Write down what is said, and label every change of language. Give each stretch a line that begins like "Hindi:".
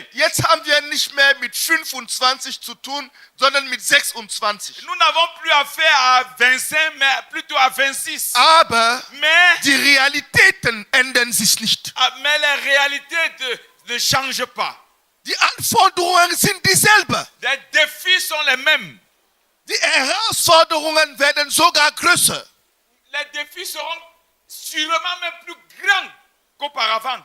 German: Jetzt haben wir nicht mehr mit 25 zu tun, sondern mit 26.
French: Nous n'avons plus affaire à 25, mais plutôt à 26.
German: Aber
French: Mais
German: die Realitäten ändern sich nicht.
French: les réalités ne changent pas.
German: Die Anforderungen sind dieselben.
French: Les défis sont les mêmes.
German: Die Herausforderungen werden sogar größer.
French: Les défis seront sûrement même plus grands qu'auparavant.